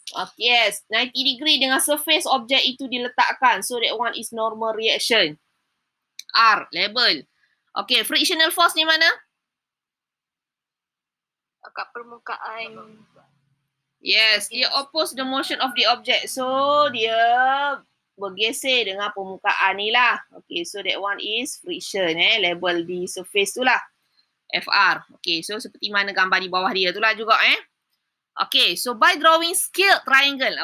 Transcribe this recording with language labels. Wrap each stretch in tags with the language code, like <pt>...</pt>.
<en>Okay, yes, 90 degree</en> <ms>dengan surface objek itu diletakkan.</ms> <en>So, that one is normal reaction. R, label. Okay, frictional force</en> <ms>ni mana? Kat permukaan.</ms> <en>Yes, dia oppose the motion of the object.</en> <ms>So, dia bergeser dengan permukaan ni lah.</ms> <en>Okay, so that one is friction. Label</en> <ms>di surface tu lah.</ms> <en>FR.</en> <ms>Okay, so seperti mana gambar di bawah dia tu lah juga.</ms> <en>Okay, so by drawing scaled triangle.</en>